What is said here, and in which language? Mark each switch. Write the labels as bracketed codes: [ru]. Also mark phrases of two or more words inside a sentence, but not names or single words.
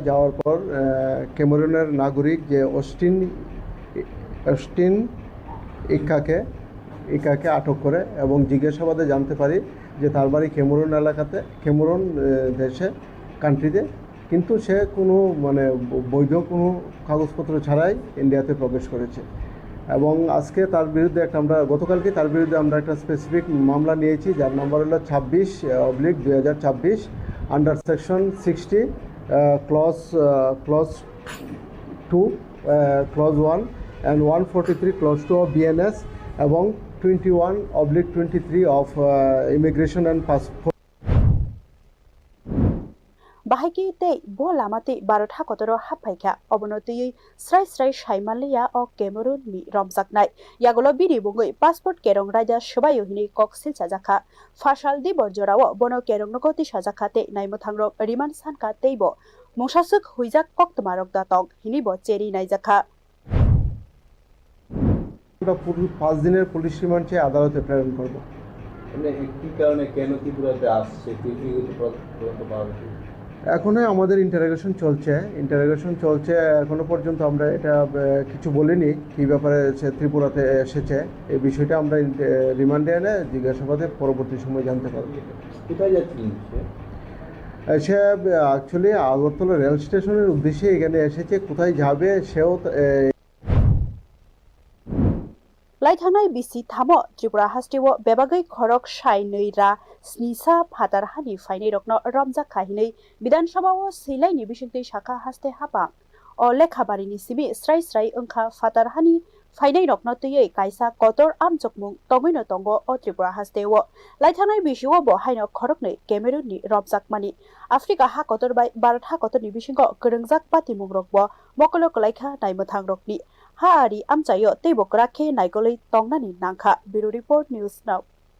[bn] যাওয়ার পর ক্যামেরুনের নাগরিক যে অস্টিন ইকাকে আটক করে এবং জিজ্ঞাসাবাদে জানতে পারি যে তার বাড়ি ক্যামেরুন এলাকাতে, ক্যামেরুন দেশে কান্ট্রিতে, কিন্তু সে কোনো বৈধ কোনো কাগজপত্র ছাড়াই ইন্ডিয়াতে প্রবেশ করেছে। এবং আজকে তার বিরুদ্ধে গতকালকে তার বিরুদ্ধে আমরা একটা স্পেসিফিক মামলা নিয়েছি, যার নাম্বার হলো 26/2024 [en] under section 60 clause 2 clause 1 and 143 clause 2 of BNS [bn] এবং 21/23 [en] of immigration and passport [trp] bahaki tei bo lamate barotha kotoro happaikha obonotei srai saimanliya o Cameroon ni romjaknai yagulo bini bungoi passport kerong raja shobayo hini koksil sajakha fashal di borjorao bono kerong nokoti sajakhate naimuthang riman sanka teibo mongsasuk huijak koktmarok datong hini bo cheri naijakha [bn] 5 দিনের পুলিশ রিমান্ড চেয়ে আদালতে প্রেরণ করব। কি কারণে কেন ত্রিপুরাতে আসছে এখনো আমাদের ইন্টারোগেশন চলছে। এখনো পর্যন্ত আমরা এটা কিছু বলিনি কি ব্যাপারে সে ত্রিপুরাতে এসেছে। এই বিষয়টা আমরা রিমান্ডে এনে জিজ্ঞাসাবাদে পরবর্তী সময় জানতে পারব। কোথায় যাচ্ছেন সে অ্যাকচুয়ালি আগরতলা রেল স্টেশনের উদ্দেশ্যে এখানে এসেছে। কোথায় যাবে সেও [trp] laithangnai bisi thamo Tripura hastewo bebagai khorok sai neira snisa phatarhani fainai rokno romjak khahinei Bidhan Sabha o silai ni bisingtei shakha haste hapang o lekhabarini sibi srai ongkha phatarhani fainai rokno tei kaisa kotor amchokmung tongino tongo o Tripura hastewo laithangnai bisio bo haino khoroknei Cameroon ni romjak mani Africa ha kotor bai Bharat ha kotor ni bisingo krengjak patimung rokbo mokolo kolaikha naimuthang rokni ha ari amchayo tei bokrakhe naigolei tongnani nangkha Bureau Report News Now